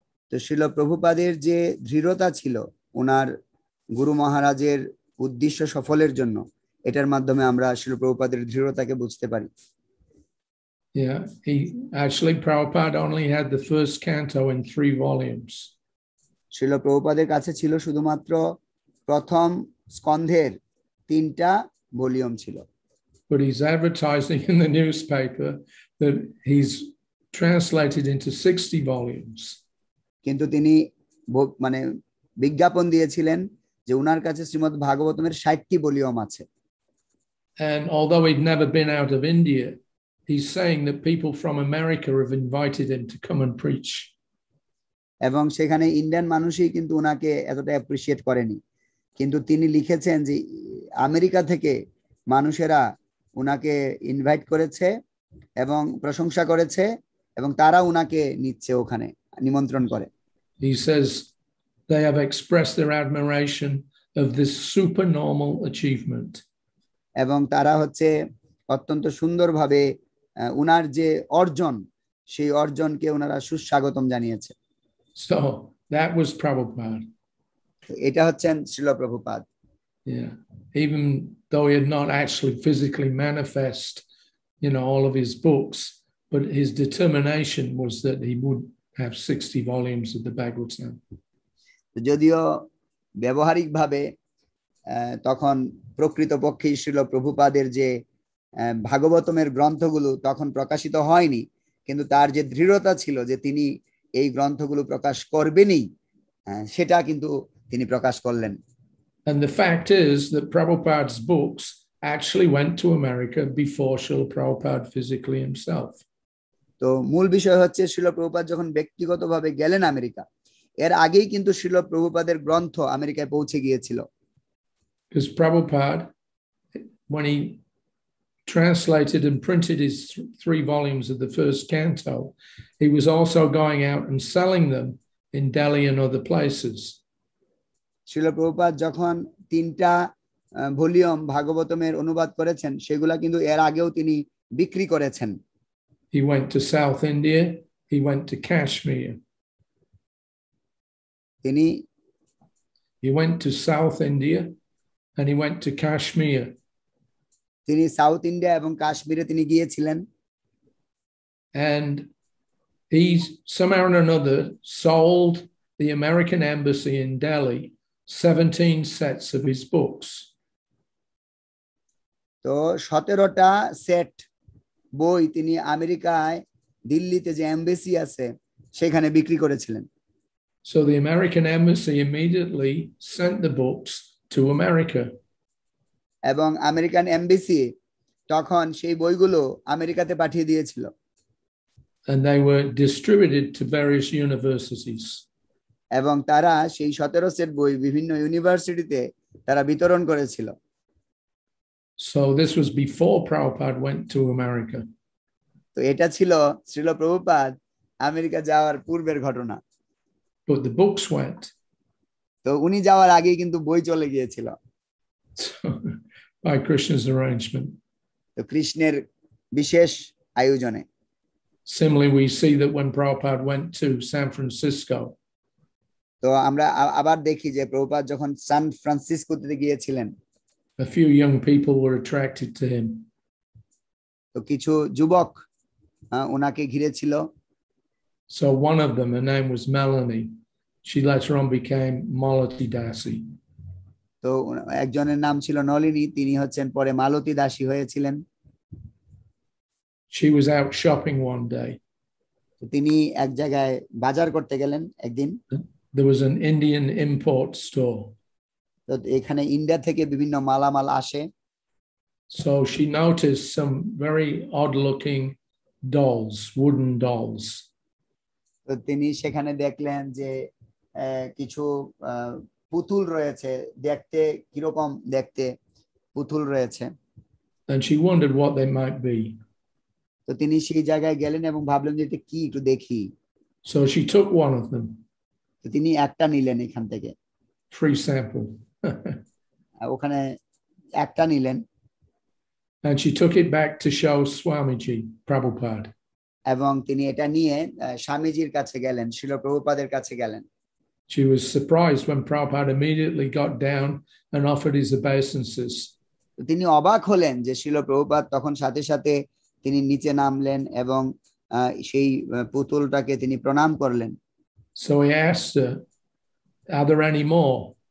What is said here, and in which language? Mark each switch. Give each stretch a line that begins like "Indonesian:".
Bangla: তো শ্রীল প্রভুপাদের যে দৃঢ়তা ছিল ওনার গুরু মহারাজের উদ্দেশ্য সফলের জন্য, এটার মাধ্যমে আমরা শ্রীল প্রভুপাদের দৃঢ়তাকে বুঝতে পারি।
English: Yeah, Prabhupada only had the first canto in 3 volumes.
Bangla: Srila প্রভুপাদের কাছে ছিল শুধুমাত্র প্রথম স্কন্ধের 3টা ভলিউম ছিল।
English: But he's advertising in the newspaper that he's translated into 60 volumes.
Bangla: কিন্তু তিনি মানে বিজ্ঞাপন দিয়েছিলেন যে উনার কাছে শ্রীমদ্ ভাগবতমের 60টি ভলিউম আছে।
English: And although he'd never been out of India, he's saying that people from America have invited him to come and preach.
Bangla: এবং সেখানে ইন্ডিয়ান মানুষই কিন্তু উনাকে এতটা অ্যাপ্রিশিয়েট করেনি, কিন্তু তিনি লিখেছেন যে আমেরিকা থেকে মানুষেরা উনাকে ইনভাইট করেছে এবং প্রশংসা করেছে এবং তারা উনাকে নিচ্ছে, ওখানে নিমন্ত্রণ করে।
English: He says they have expressed their admiration of this supernormal achievement.
Bangla: এবং তারা হচ্ছে অত্যন্ত সুন্দরভাবে উনার যে অর্জন সেই অর্জনকে ওনারা সুস্বাগতম জানিয়েছে।
English: So that was Prabhupada.
Bangla: এটা হচ্ছেন Srila Prabhupada.
English: Yeah, even though he had not actually physically manifest, all of his books, but his determination was that he would have 60 volumes of the Bhagavatam.
Bangla: যদিও ব্যবহারিকভাবে তখন প্রকৃতপক্ষে শ্রীল প্রভুপাদের যে ভাগবতমের গ্রন্থগুলো তখন প্রকাশিত হয়নি, কিন্তু তার যে দৃঢ়তা ছিল যে তিনি এই গ্রন্থগুলো প্রকাশ করবেনই, সেটা কিন্তু তিনি প্রকাশ করলেন।
English: And the fact is that Prabhupada's books actually went to America before Srila Prabhupada physically himself.
Bangla: তো মূল বিষয় হচ্ছে শ্রীল প্রভুপাদ যখন ব্যক্তিগতভাবে গেলেন আমেরিকা, এর আগেই কিন্তু শ্রীল প্রভুপাদের গ্রন্থ আমেরিকায় পৌঁছে গিয়েছিল।
English: Because Prabhupada, when he translated and printed his 3 volumes of the first canto, he was also going out and selling them in Delhi and other places.
Bangla: Srila Prabhupada যখন 3টা ভলিউম ভাগবতমের অনুবাদ করেছেন, সেগুলা কিন্তু এর আগেও তিনি বিক্রি করেছেন।
English: He went to South India, he went to Kashmir.
Bangla: তিনি
English: He went to South India and he went to Kashmir.
Bangla: তিনি সাউথ ইন্ডিয়া এবং কাশ্মীরে তিনি গিয়েছিলেন।
English: And he somehow or another sold the American embassy in Delhi 17 sets of his books.
Bangla: তো 17টা set বই তিনি আমেরিকায় দিল্লিতে যে এমবেসি আছে সেখানে বিক্রি করেছিলেন।
English: So the American embassy immediately sent the books to America.
Bangla: এবং আমেরিকান এমবেসি তখন সেই বইগুলো আমেরিকাতে পাঠিয়ে দিয়েছিল।
English: And they were distributed to various universities.
Bangla: এবং তারা সেই 17 সেট বই বিভিন্ন ইউনিভার্সিটিতে তারা বিতরণ করেছিল।
English: So this was before Prabhupada went to America.
Bangla: তো এটা ছিল শ্রীল প্রভুপাদ আমেরিকা যাওয়ার পূর্বের ঘটনা।
English: But the books went.
Bangla: তো উনি যাওয়ার আগেই কিন্তু বই চলে গিয়েছিল।
English: So, by Krishna's arrangement.
Bangla: তো কৃষ্ণের বিশেষ আয়োজনে।
English: Similarly, we see that when Prabhupada went to San Francisco.
Bangla: তো আমরা আবার দেখি যে প্রভুপাদ যখন সান ফ্রান্সিসকোতে গিয়েছিলেন,
English: a few young people were attracted to him.
Bangla: তো কিছু যুবক ওনাকে ঘিরে ছিল।
English: So one of them, her name was Melanie. She later on became Malati Dasi.
Bangla: তো একজনের নাম ছিল নলিনী, তিনি হচ্ছেন পরে মালতী দাসী হয়েছিলেন।
English: She was out shopping one day.
Bangla: তো তিনি এক জায়গায় বাজার করতে গেলেন একদিন।
English: There was an Indian import store.
Bangla: তো এখানে ইন্ডিয়া থেকে বিভিন্ন মালামাল আসে।
English: So she noticed some very odd-looking dolls, wooden dolls.
Bangla: তো তিনি সেখানে দেখলেন যে কিছু পুতুল রয়েছে, দেখতে কিরকম দেখতে পুতুল রয়েছে।
English: And she wondered what they might be.
Bangla: তো তিনি সেই জায়গায় গেলেন এবং ভাবলেন যে এটা কি, একটু দেখি।
English: So she took one of them.
Bangla: তো তিনি একটা নিলেন এখান থেকে।
English: Free sample.
Bangla: ওখানে একটা নিলেন।
English: And she took it back to show Swamiji, Prabhupada.
Bangla: এবং তিনি এটা নিয়ে স্বামীজির কাছে গেলেন, শ্রীল প্রভুপাদের কাছে গেলেন।
English: She was surprised when Prabhupada immediately got down and offered his obeisances.
Bangla: তিনি অবাক হলেন যে শ্রীল প্রভুপাদ তখন সাথে সাথে তিনি নিচে নামলেন এবং সেই পুতুলটাকে তিনি প্রণাম করলেন।
English: So he asked her, are there any more?